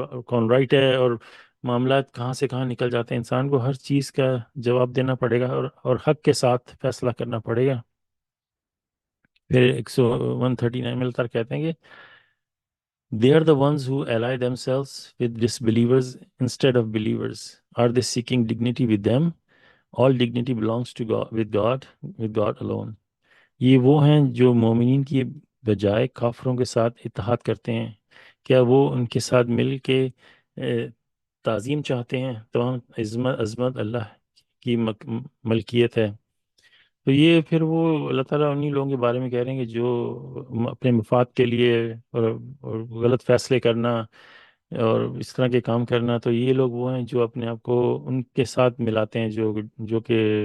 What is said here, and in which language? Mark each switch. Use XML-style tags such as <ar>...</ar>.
<ur>کون رائٹ ہے، اور معاملات کہاں سے کہاں نکل جاتے ہیں۔ انسان کو ہر چیز کا جواب دینا پڑے گا، اور حق کے ساتھ فیصلہ کرنا پڑے گا۔ پھر 139 میں اللہ کہتے ہیں کہ</ur> <en>they are the ones who ally themselves with disbelievers instead of believers. Are they seeking dignity with them? All dignity belongs to God, with God alone.</en> <ur>یہ وہ ہیں جو مومنین کی بجائے کافروں کے ساتھ اتحاد کرتے ہیں، کیا وہ ان کے ساتھ مل کے تعظیم چاہتے ہیں؟ تمام عظمت اللہ کی ملکیت ہے۔ تو یہ پھر وہ اللہ تعالیٰ انہی لوگوں کے بارے میں کہہ رہے ہیں کہ جو اپنے مفاد کے لیے اور غلط فیصلے کرنا اور اس طرح کے کام کرنا، تو یہ لوگ وہ ہیں جو اپنے آپ کو ان کے ساتھ ملاتے ہیں جو کہ</ur>